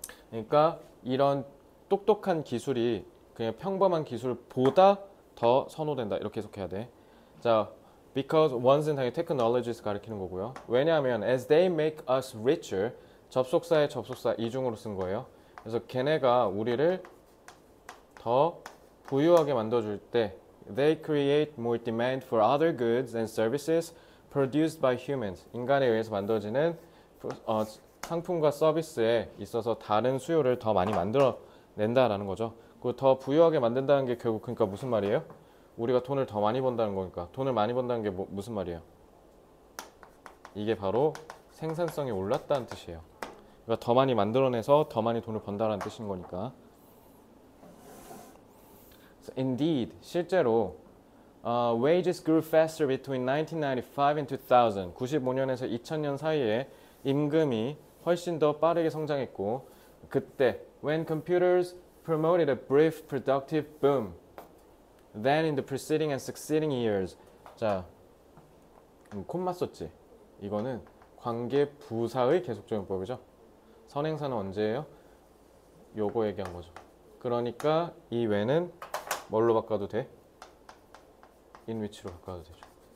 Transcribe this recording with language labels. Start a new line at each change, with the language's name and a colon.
Korean: 그러니까 이런 똑똑한 기술이 그냥 평범한 기술보다 더 선호된다. 이렇게 해석해야 돼. 자,
English: because one's
Korean: 당연히 technologies 가리키는 거고요. 왜냐하면
English: as they make us richer,
Korean: 접속사의 접속사 이중으로 쓴 거예요. 그래서 걔네가 우리를 더 부유하게 만들어줄 때
English: they create more demand for other goods and services produced by humans.
Korean: 인간에 의해서 만들어지는 상품과 서비스에 있어서 다른 수요를 더 많이 만들어낸다라는 거죠. 그 더 부유하게 만든다는 게 결국 그러니까 무슨 말이에요? 우리가 돈을 더 많이 번다는 거니까. 돈을 많이 번다는 게 무슨 말이에요? 이게 바로 생산성이 올랐다는 뜻이에요. 그러니까 더 많이 만들어내서 더 많이 돈을 번다는 뜻인 거니까.
English: Indeed,
Korean: 실제로
English: wages grew faster between 1995 and 2000.
Korean: 95년에서 2000년 사이에 임금이 훨씬 더 빠르게 성장했고 그때
English: when computers promoted a brief productive boom then in the preceding and succeeding years.
Korean: 자, 콤마 썼지? 이거는 관계 부사의 계속적용법이죠. 선행사는 언제예요? 요거 얘기한 거죠. 그러니까 이 when은 뭘로 바꿔도 돼? in which로 바꿔도 되죠.